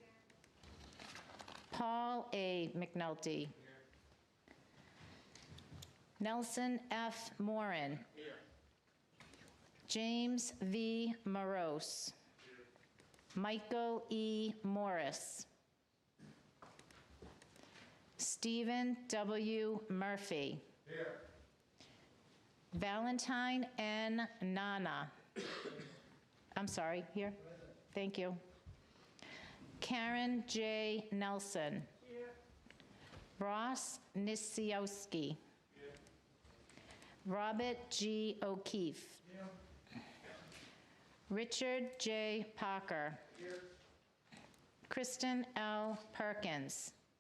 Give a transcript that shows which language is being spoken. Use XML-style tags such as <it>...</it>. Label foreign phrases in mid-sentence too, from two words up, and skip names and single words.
<en>Paul A. McNulty. Nelson F. Morin. James V. Morose. Michael E. Morris. Stephen W. Murphy. Valentine N. Nana. I'm sorry, here. Thank you. Karen J. Nelson. Ross Nisiowski. Robert G. O'Keefe. Richard J. Parker. Kristen L. Perkins.</en>